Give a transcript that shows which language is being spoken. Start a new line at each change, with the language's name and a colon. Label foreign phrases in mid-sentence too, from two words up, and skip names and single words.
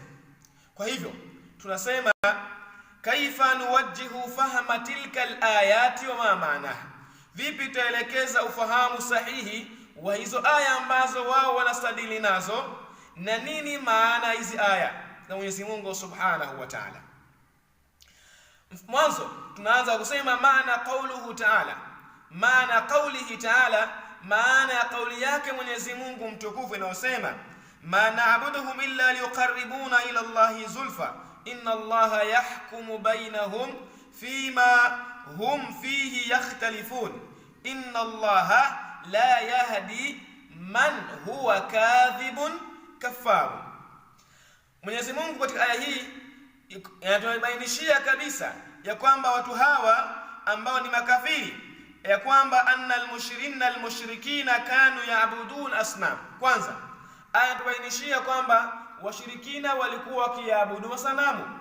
Swahili: Kwa hivyo tunasema
Arabic: كيف نوجه فهم تلك الآيات وما معناها,
Swahili: vipi tutaelekeza ufahamu sahihi wa hizo aya ambazo wao wanastadili nazo na nini maana hizi aya za Mwenyezi Mungu
Arabic: سبحانه وتعالى.
Swahili: Mwanzo tunaanza kusema
Arabic: معنى قوله تعالى معنى قوله تعالى,
Swahili: maana ya kauli yake Mwenyezi Mungu mtukufu inayosema
Arabic: ما نعبدهم إلا ليقربونا إلى الله زلفى إن الله يحكم بينهم فيما هم فيه يختلفون إن الله لا يهدي من هو كاذب كفار.
Swahili: Mwenyezi Mungu katika aya hii anatubainishia kabisa ya kwamba watu hawa ambao ni makafiri, ya kwamba
Arabic: أن المشركين كانوا يعبدون أصنام.
Swahili: Kwanza aya anatubainishia kwamba washirikina walikuwa wakiabudu masanamu.